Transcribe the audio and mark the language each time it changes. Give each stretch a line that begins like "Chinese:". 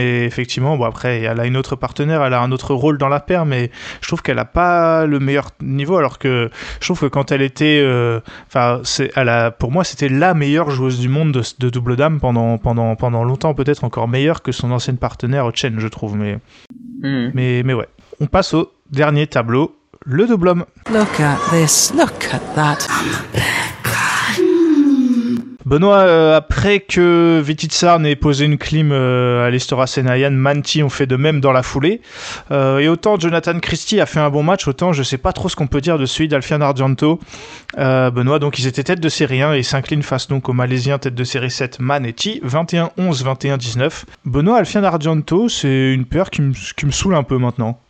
French: Mais effectivement, bon après, elle a une autre partenaire, elle a un autre rôle dans la paire, mais je trouve qu'elle a pas le meilleur niveau. Alors que je trouve que quand elle était, pour moi, c'était la meilleure joueuse du monde de double dame pendant longtemps, peut-être encore meilleure que son ancienne partenaire Chen, je trouve. Mais ouais, on passe au dernier tableau. Le double homme.
English: Look at this, look at that.
French: Benoît, après que Vititsarn ait posé une clim à l'Istora Senayan, Manti ont fait de même dans la foulée. Et autant Jonathan Christie a fait un bon match, autant je sais pas trop ce qu'on peut dire de celui d'Alfian Argento. Benoît, donc ils étaient tête de série 1 et s'inclinent face donc au Malaisien tête de série 7, Manetti, 21-11, 21-19. Benoît, Alfian Argento, c'est une paire qui me saoule un peu maintenant.